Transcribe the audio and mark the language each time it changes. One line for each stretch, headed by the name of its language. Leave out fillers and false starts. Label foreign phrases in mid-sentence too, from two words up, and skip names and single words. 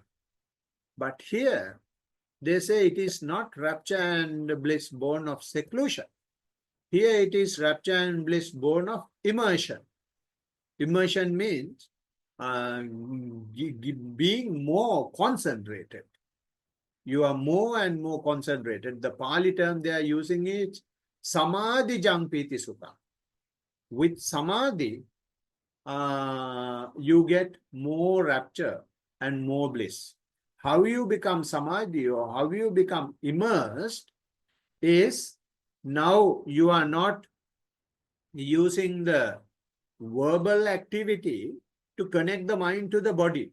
English: But here they say it is not rapture and bliss born of seclusion. Here it is rapture and bliss born of immersion. Immersion means being more concentrated. You are more and more concentrated. The Pali term they are using is
Pali: samadhi jampiti sukha.
English: With samadhi, you get more rapture and more bliss. How you become samadhi or how you become immersed is now you are not using the verbal activity to connect the mind to the body.